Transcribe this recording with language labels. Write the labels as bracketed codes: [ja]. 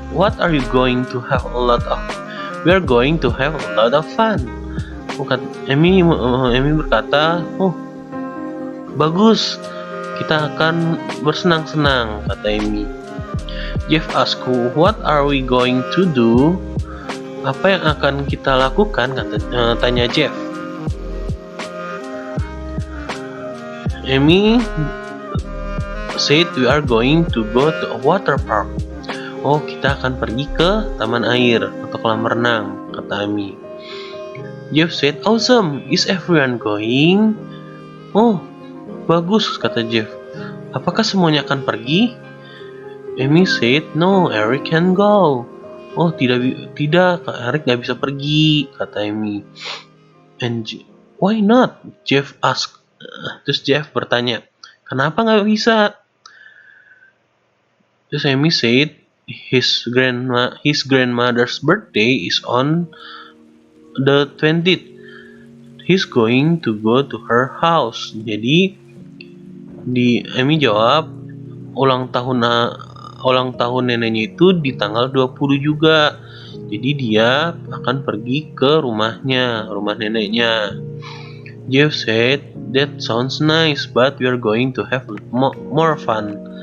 [en] What are you going to have a lot of? We are going to have a lot of fun. [id] Amy berkata, oh, bagus, kita akan bersenang-senang, kata Amy. [en] Jeff asked, what are we going to do? [id] Apa yang akan kita lakukan? Tanya Jeff. [en] Amy said, we are going to go to a water park. [id] Oh, kita akan pergi ke taman air atau kolam renang, kata Amy. [en] Jeff said, awesome, is everyone going? [id] Oh, bagus, kata Jeff. Apakah semuanya akan pergi? [en] Amy said, no, Eric can go. [id] Oh, tidak, Eric nggak bisa pergi, kata Amy. [en] And why not? Jeff asked. [id] Terus Jeff bertanya, kenapa nggak bisa? [en] Terus Amy said, his grandmother's birthday is on the 20th. He's going to go to her house. [id] Jadi Amy jawab, ulang tahun neneknya itu di tanggal 20 juga. Jadi dia akan pergi ke rumah neneknya. [en] Jeff said, that sounds nice, but we are going to have more fun.